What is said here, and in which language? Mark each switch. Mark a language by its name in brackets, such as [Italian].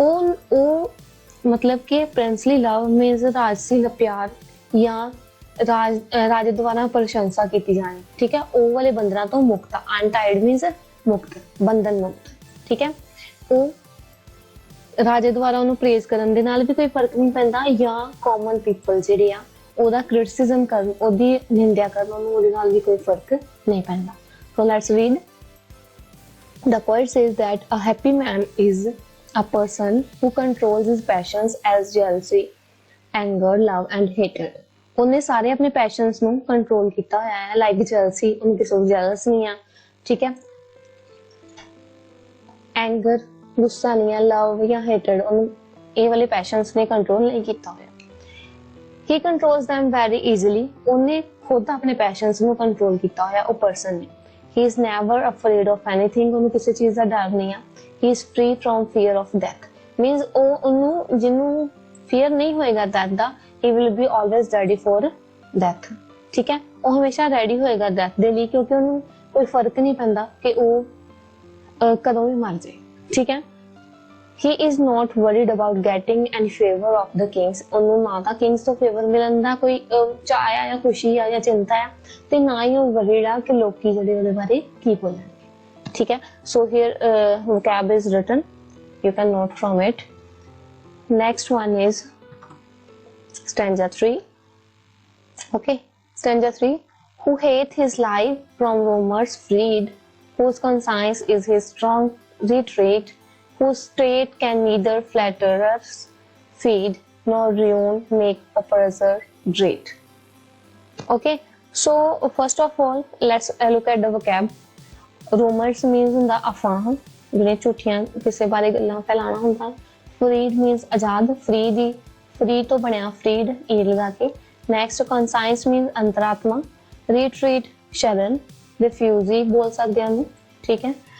[Hindi] ਉਹ मतलब कि [English] princely love means [Hindi] राजसी प्यार या राजे द्वारा प्रशंसा की जानी, ठीक है, ਉਹ वाले बंधना तो मुक्त, [English] untied means [Hindi] मुक्त, बंधन मुक्त, ठीक है। [Punjabi] ਉਹ ਰਾਜੇ ਦੁਆਰਾ ਉਹਨੂੰ ਪ੍ਰੇਜ਼ ਕਰਨ ਦੇ ਨਾਲ ਵੀ ਕੋਈ ਫਰਕ ਨਹੀਂ ਪੈਂਦਾ, ਜਾਂ ਕਾਮਨ ਪੀਪਲ ਜਿਹੜੇ ਆ ਉਹਦਾ ਕ੍ਰਿਟਿਸਿਜ਼ਮ ਕਰਨ, ਉਹਦੀ ਨਿੰਦਿਆ ਕਰਨ, ਉਹਨੂੰ ਉਹਦੇ ਨਾਲ ਵੀ ਕੋਈ ਫਰਕ ਨਹੀਂ ਪੈਂਦਾ। [English] So let's read. The poet says that a happy man is a person who controls his passions as jealousy, anger, love and hatred। [Punjabi] ਉਹਨੇ ਸਾਰੇ ਆਪਣੇ ਪੈਸ਼ਨਸ ਨੂੰ ਕੰਟਰੋਲ ਕੀਤਾ ਹੋਇਆ ਹੈ, ਲਾਈਕ jealousy, ਉਹਨੂੰ ਕਿਸੇ ਤੋਂ jealous ਨਹੀਂ ਆ, ਠੀਕ ਹੈ। ਐਂਗਰ, ਗੁੱਸਾ ਨਹੀਂ ਹੈ, ਲਵ ਜਾਂ ਹੇਟਡ, ਉਹਨੂੰ ਇਹ ਵਾਲੇ ਪੈਸ਼ਨਸ ਨੇ ਕੰਟਰੋਲ ਨਹੀਂ ਕੀਤਾ ਹੋਇਆ। [English] He controls them very easily, [Punjabi] ਉਹਨੇ ਖੁਦ ਆਪਣੇ ਪੈਸ਼ਨਸ ਨੂੰ ਕੰਟਰੋਲ ਕੀਤਾ ਹੋਇਆ ਉਹ ਪਰਸਨ ਨੇ। [English] He is never afraid of anything, [Punjabi] ਉਹਨੂੰ ਕਿਸੇ ਚੀਜ਼ ਦਾ ਡਰ ਨਹੀਂ ਆ। [English] He is free from fear of death, means [Punjabi] ਉਹਨੂੰ ਜਿਹਨੂੰ [English] fear [Punjabi] ਨਹੀਂ ਹੋਏਗਾ [English] death ਦਾ, he will be always ready for death, [Punjabi] ਠੀਕ ਹੈ। ਉਹ ਹਮੇਸ਼ਾ ready ਹੋਏਗਾ death ਦੇ ਲਈ, ਕਿਉਂਕਿ ਉਹਨੂੰ ਕੋਈ ਫਰਕ ਨਹੀਂ ਪੈਂਦਾ ਕਿ ਉਹ ਕਦੋਂ ਵੀ ਮਰ ਜਾਏ, ਠੀਕ ਹੈ। [English] He is not worried about getting any favor of the kings, [Punjabi] ਉਹਨੂੰ ਨਾ ਤਾਂ ਕਿੰਗਸ ਤੋਂ ਫੇਵਰ ਮਿਲਣ ਦਾ ਕੋਈ ਚਾਅ ਆ ਜਾਂ ਖੁਸ਼ੀ ਆ ਜਾਂ ਚਿੰਤਾ ਆ, ਤੇ ਨਾ ਹੀ ਉਹ worried ਆ ਕਿ ਲੋਕੀ ਜਿਹੜੇ ਉਹਦੇ ਬਾਰੇ ਕੀ ਬੋਲਣਗੇ, ਠੀਕ ਹੈ। [English] So here vocab is written, you can note from it। Next one is stanza 3, okay। Stanza 3, who hath his life from rumors freed, whose conscience is his strong retreat, whose state can neither flatterers feed nor ruin make oppressor dread। Okay, so first of all let's look at the vocab। rumors means [Punjabi] ਹੁੰਦਾ ਅਫਵਾਹ, ਜਿਹੜੇ ਝੂਠੀਆਂ ਕਿਸੇ ਬਾਰੇ ਗੱਲਾਂ ਫੈਲਾਉਣਾ ਹੁੰਦਾ। [English] freed means [Punjabi] ਆਜ਼ਾਦ, free ਦੀ free ਤੋਂ ਬਣਿਆ freed ਈ ਲਗਾ ਕੇ। [English] next conscience means [Punjabi] ਅੰਤਰਾਤਮਾ, retreat ਸ਼ਰਨ, refugee ਬੋਲ ਸਕਦੇ ਹਾਂ, ਠੀਕ ਹੈ।